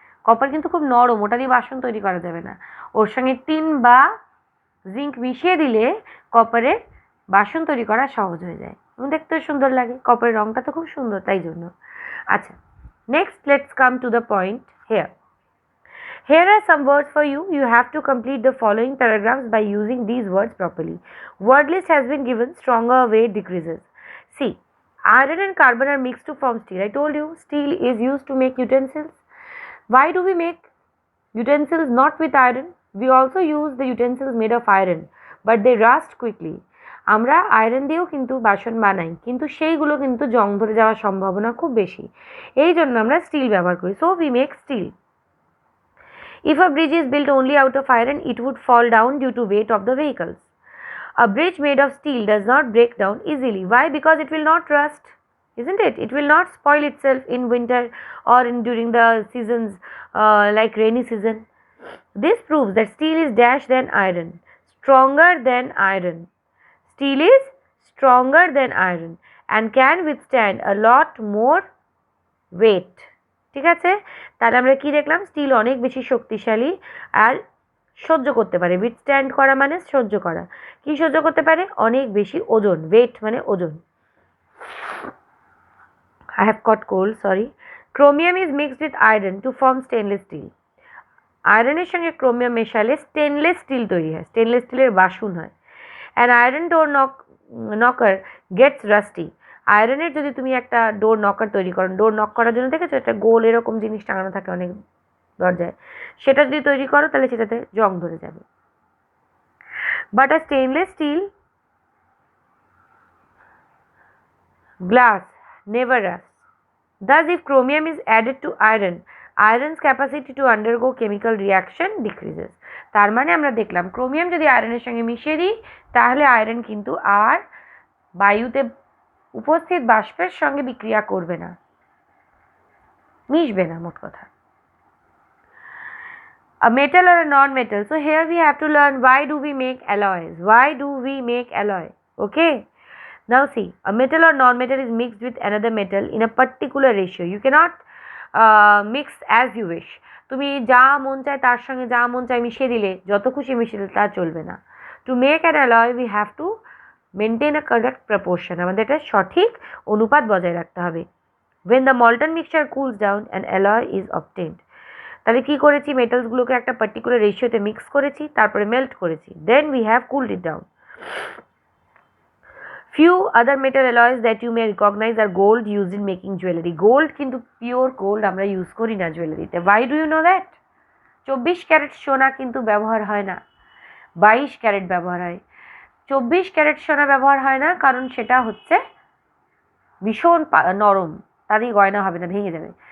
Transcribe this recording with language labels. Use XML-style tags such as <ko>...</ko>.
<bn>Copper কিন্তু খুব নরম, ওটা দিয়ে বাসন তৈরি করা যাবে না। ওর সঙ্গে টিন বা জিঙ্ক মিশিয়ে দিলে কপারের বাসন তৈরি করা সহজ হয়ে যায় এবং দেখতেও সুন্দর লাগে। কপারের রঙটা তো খুব সুন্দর, তাই জন্য। আচ্ছা,</bn> <en>Next let's come to the point here. Here are some words for you. You have to complete the following paragraphs by using these words properly. Word list has been given. Stronger weight decreases. See, iron and carbon are mixed to form steel. I told you steel is used to make utensils. Why do we make utensils not with iron? We also use the utensils made of iron, but they rust quickly.</en> <bn>আমরা iron দিয়েও কিন্তু বাসন বানাই, কিন্তু সেইগুলো কিন্তু জং ধরে যাওয়ার সম্ভাবনা খুব বেশি, এই জন্য আমরা স্টিল ব্যবহার করি।</bn> <en>So we make steel. If a bridge is built only out of iron, it would fall down due to weight of the vehicles. A bridge made of steel does not break down easily. Why? Because it will not rust, isn't it? It will not spoil itself in winter or during the seasons like rainy season. This proves that steel is dash than iron, stronger than iron. Steel is stronger than iron and can withstand a lot more weight.</en> <bn>ঠিক আছে, তাহলে আমরা কি দেখলাম? Still অনেক বেশি শক্তিশালী আর সহ্য করতে পারে। উইথস্ট্যান্ড করা মানে সহ্য করা। কি সহ্য করতে পারে? অনেক বেশি ওজন। ওয়েট মানে ওজন।</bn> <en>I have got cold, sorry. Chromium is mixed with iron to form stainless steel.</en> <bn>আয়রনের সঙ্গে ক্রোমিয়াম মেশালে স্টেনলেস স্টিল তৈরি হয়, স্টেনলেস স্টিলের বাসন হয়।</bn> <en>And iron door knocker gets rusty.</en> <bn>আয়রনের যদি তুমি একটা ডোর নকার তৈরি করো, ডোর নক করার জন্য দেখেছো একটা গোল এরকম জিনিস টাঙানো থাকে অনেক দরজায়, সেটা যদি তৈরি করো তাহলে সেটাতে জং ধরে যাবে। But a</bn> <en>Stainless steel glass never rusts. Thus, if chromium is added to iron, iron's capacity to undergo chemical reaction decreases.</en> <bn>তার মানে আমরা দেখলাম ক্রোমিয়াম যদি আয়রনের সঙ্গে মিশিয়ে দিই তাহলে আয়রন কিন্তু আর বায়ুতে উপস্থিত বাষ্পের সঙ্গে বিক্রিয়া করবে না, মিশবে না, মোট কথা।</bn> <en>A metal or a non-metal. So here we have to learn why do we make alloys? Why do we make alloy? Okay. Now see, a metal or non-metal is mixed with another metal in a particular ratio. You cannot mix as you wish.</en> <bn>তুমি যা মন চায় তার সঙ্গে যা মন চায় মিশিয়ে দিলে, যত খুশি মিশিয়ে দিলে তা চলবে না।</bn> <en>To make an alloy we have to maintain a correct proportion.</en> <bn>আমাদের এটা সঠিক অনুপাত বজায় রাখতে হবে।</bn> <en>When the molten mixture cools down, an alloy is obtained.</en> <bn>তাহলে কি করেছি? মেটালসগুলোকে একটা পার্টিকুলার রেশিওতে মিক্স করেছি, তারপরে মেল্ট করেছি,</bn> <en>Then we have cooled it down. Few other metal alloys that you may recognize are gold used in making jewelry.</en> <bn>Gold কিন্তু pure gold আমরা use করি না জুয়েলারিতে।</bn> <en>Why do you know that?</en> <bn>24 carat সোনা কিন্তু ব্যবহার হয় না, 22 ক্যারেট ব্যবহার হয়। 24 ক্যারেট সোনা ব্যবহার হয় না কারণ সেটা হচ্ছে ভীষণ নরম, তাতেই গয়না হবে না, ভেঙে যাবে।</bn>